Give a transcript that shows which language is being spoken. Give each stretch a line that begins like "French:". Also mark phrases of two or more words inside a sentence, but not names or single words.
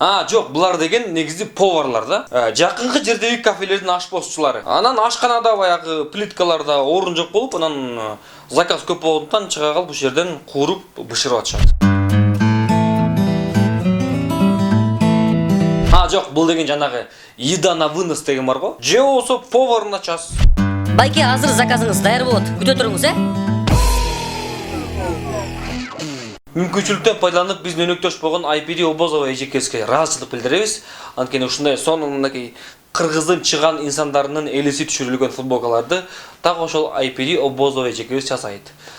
Kyrgyz: Жок, булар деген негизи поварлар да. Жакынкы жердеги кафелердин ашпозчулары. Анан ашканада баягы плиткаларда орун жок болуп, анан заказ көп болгондуктан чыга калып ушул жерден кууруп бышырып атышат. Жок, бул деген жанагы
Russian: еда на вынос
Kyrgyz: деген бар го. Же болсо
Russian: повар на час.
Kyrgyz: Байке, азыр заказыңыз даяр болот. Күтө туруңуз, Мүмкүнчүлүктөн пайдаланып биздин өнөктөш болгон IPD Обозова эжекеске ыраазычылык билдиребиз. Анткени ушундай сонундагы кыргыздын чыган инсандарынын элеси түшүрүлгөн футболкаларды так ошол IPD Обозова эжекебиз жасайт.